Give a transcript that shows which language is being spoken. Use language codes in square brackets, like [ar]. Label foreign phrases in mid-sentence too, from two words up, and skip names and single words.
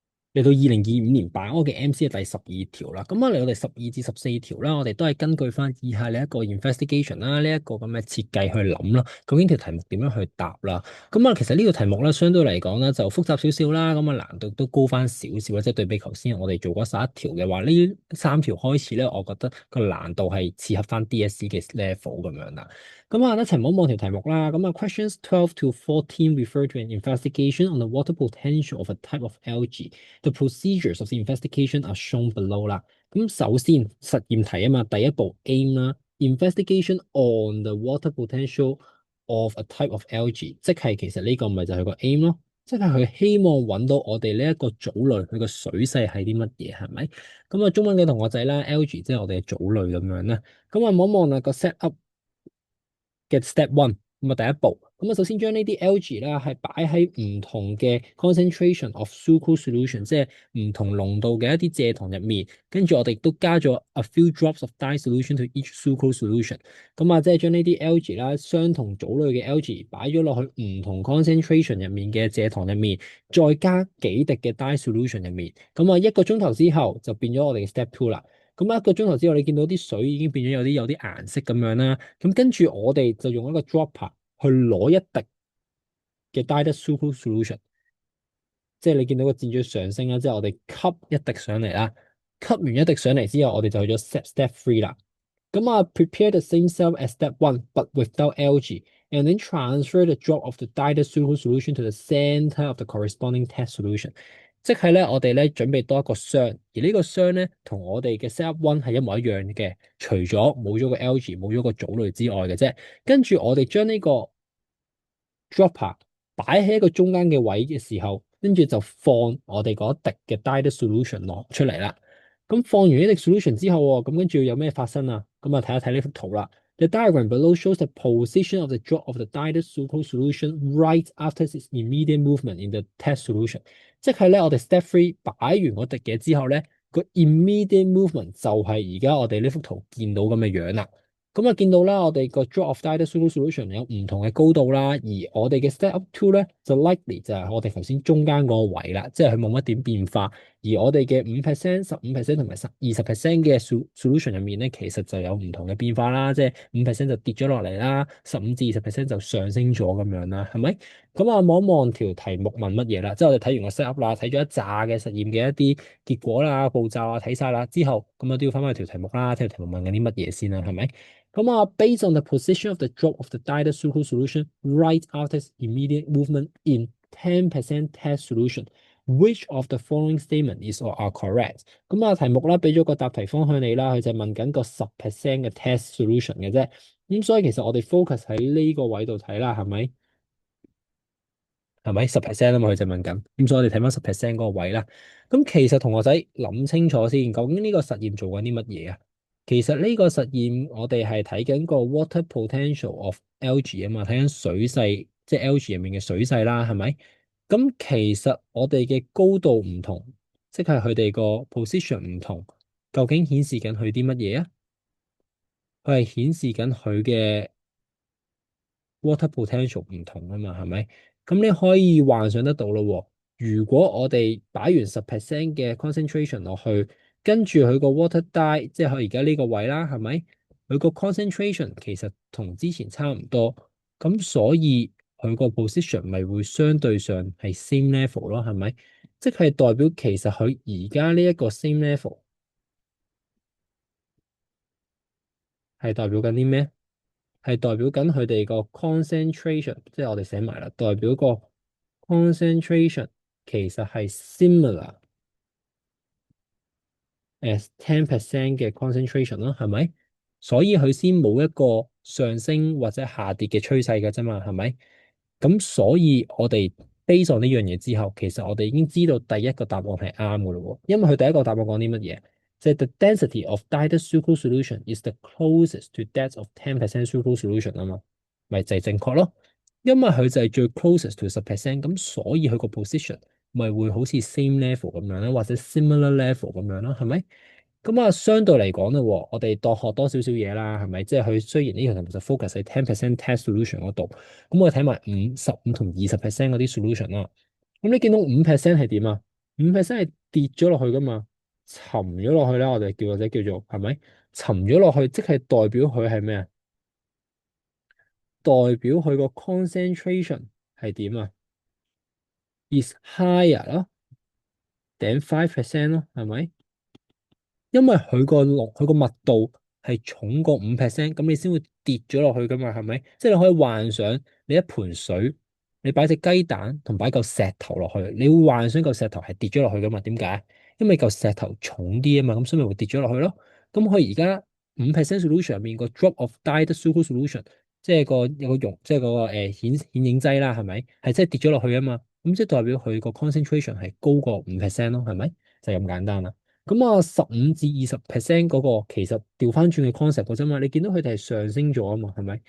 [yue] 嚟到2025年版嗰嘅 MC 係第十二條啦，咁啊嚟到第12至14條啦，我哋都係根據翻以下呢一個 investigation 啦，呢一個咁嘅設計去諗啦，究竟條題目點樣去答啦？咁啊，其實呢個題目咧相對嚟講咧就複雜少少啦，咁啊難度都高翻少少，即係對比頭先我哋做嗰11條嘅話，呢3條開始咧，我覺得個難度係切合翻 DSE 嘅 level 咁樣啦。咁啊，一齊望望條題目啦。咁啊 [en] ，questions 12 to 14 refer to an investigation on the water potential of a type of algae. The procedures of the investigation are shown below 啦。 [yue] 咁首先實驗題啊嘛，第一步 aim 啦 [en] ，investigation on the water potential of a type of algae， [yue] 即係其實呢個咪就係個 aim 咯，即係佢希望揾到我哋呢一個藻類佢個水勢係啲乜嘢，係咪？咁啊，中文嘅同學仔啦，algae 即係我哋嘅藻類咁樣啦。咁啊，望一望啊個 set up 嘅 step one，咁啊第一步，咁啊首先將呢啲 algae 啦係擺喺唔同嘅 [en] concentration of sucrose solution， [yue] 即係唔同濃度嘅一啲蔗糖入面，跟住我哋都加咗 [en] a few drops of dye solution to each sucrose solution， [yue] 咁啊即係將呢啲 algae 啦，相同種類嘅 algae 擺咗落去唔同 concentration 入面嘅蔗糖入面，再加幾滴嘅 [en] dye solution [yue] 入面，咁啊1個鐘頭之後就變咗我哋嘅 step two 啦。咁1個鐘頭之後，你見到啲水已經變咗有啲顏色咁樣啦。咁跟住我哋就用一個 dropper 去攞一滴嘅 [en] dilute sucrose solution， [yue] 即係你見到個箭嘴上升啦，之後我哋吸一滴上嚟啦。吸完一滴上嚟之後，我哋就去咗 [en] step three [yue] 啦。咁啊 [en] ，prepare the same cell as step one but without algae，and then transfer the drop of the dilute sucrose solution to the center of the corresponding test solution。 [yue] 即係咧，我哋咧準備多一個箱，而呢個箱咧同我哋嘅 step one 係一模一樣嘅，除咗冇咗個 algae 冇咗個藻類之外嘅啫。跟住我哋將呢個 dropper 擺喺一個中間嘅位嘅時候，跟住就放我哋嗰滴嘅 [en] dilute solution [yue] 落出嚟啦。咁放完呢滴 solution 之後喎，咁跟住有咩發生啊？咁啊睇一睇呢幅圖啦。 [en] The diagram below shows the position of the drop of the dilute sucrose solution right after its immediate movement in the test solution。 [yue] 即係咧，我哋 [en] step three [yue] 擺完嗰滴嘢之後咧，個 [en] immediate movement [yue] 就係而家我哋呢幅圖見到咁嘅樣啦。咁啊，見到啦，我哋個 [en] drop of dilute sucrose solution [yue] 有唔同嘅高度啦，而我哋嘅 [en] step up two [yue] 咧就 likely 就係我哋頭先中間嗰個位啦，即係佢冇乜點變化。而我哋嘅5%、15%同埋20% 嘅 solution 入面咧，其實就有唔同嘅變化啦，即係5%就跌咗落嚟啦，15至20%就上升咗咁樣啦，係咪？咁啊，望一望條題目問乜嘢啦？即係我哋睇完個 set up 啦，睇咗一紮嘅實驗嘅一啲結果啦、步驟啊，睇晒啦之後，咁啊都要翻返去條題目啦，睇條題目問緊啲乜嘢先啦，係咪？咁啊 [en] ，based on the position of the drop of the dilute sucrose solution right after its immediate movement in 10% test solution，which of the following statement is or are correct？ [yue] 咁啊，題目啦，俾咗個答題方向你啦，佢就問緊個10% 嘅 [en] test solution [yue] 嘅啫。咁所以其實我哋 focus 喺呢個位度睇啦，係咪？係咪10%啊嘛？佢就問緊，咁所以我哋睇翻10% 嗰個位啦。咁其實同學仔諗清楚先，究竟呢個實驗做緊啲乜嘢啊？其實呢個實驗我哋係睇緊個 [en] water potential of algae [yue] 啊嘛，睇緊水勢，即係 algae 入面嘅水勢啦，係咪？咁其實我哋嘅高度唔同，即係佢哋個 position 唔同，究竟顯示緊佢啲乜嘢啊？佢係顯示緊佢嘅 [en] water potential [yue] 唔同啊嘛，係咪？咁你可以幻想得到咯喎。如果我哋擺完10% 嘅 concentration 落去，跟住佢個 [en] water dye， [yue] 即係佢而家呢個位啦，係咪？佢個 concentration 其實同之前差唔多，咁所以佢個 position 咪會相對上係 [en] same level [yue] 咯，係咪？即係代表其實佢而家呢一個 [en] same level [yue] 係代表緊啲咩？係代表緊佢哋個 concentration，即係我哋寫埋啦，代表個 concentration 其實係 [en] similar as 10% [yue] 嘅 concentration 啦，係咪？所以佢先冇一個上升或者下跌嘅趨勢嘅啫嘛，係咪？咁所以我哋 [en] base on [yue] 呢樣嘢之後，其實我哋已經知道第一個答案係啱嘅咯喎，因為佢第一個答案講啲乜嘢？ [en] 即係 the density of dilute sucrose solution is the closest to that of 10% sucrose solution [yue] 啊嘛，咪就係正確咯。因為佢就係最 [en] closest to 10%， [yue] 咁所以佢個 position 咪會好似 [en] same level [yue] 咁樣咧，或者 [en] similar level [yue] 咁樣咯，係咪？咁啊，相對嚟講咧，我哋當學多少少嘢啦，係咪？即係佢雖然呢條題目就 focus 喺10% [en] test solution [yue] 嗰度，咁我哋睇埋15同20% 嗰啲 solution 啦。咁你見到5% 係點啊？5% 係跌咗落去噶嘛，沉咗落去咧，我哋叫或者叫做係咪？沉咗落去，即係代表佢係咩啊？代表佢個 concentration 係點啊 ？ [en] is higher [yue] 咯， [en] than 5% [yue] 咯，係咪？因為佢個密度係重過5%，咁你先會跌咗落去噶嘛，係咪？即係你可以幻想你一盆水，你擺隻雞蛋同擺嚿石頭落去，你會幻想嚿石頭係跌咗落去噶嘛？點解？因為嚿石頭重啲啊嘛，咁所以咪會跌咗落去咯。咁佢而家5% solution 入面個 [en] drop of dyed sucrose solution， [yue] 即係有個溶，即係個顯影劑啦，係咪？係真係跌咗落去啊嘛。咁即係代表佢個 concentration 係高過5%咯，係咪？就係咁簡單啦。咁啊，15至20% 嗰個其實調翻轉嘅 concept 嗰啫嘛，你見到佢哋係上升咗啊嘛，係咪？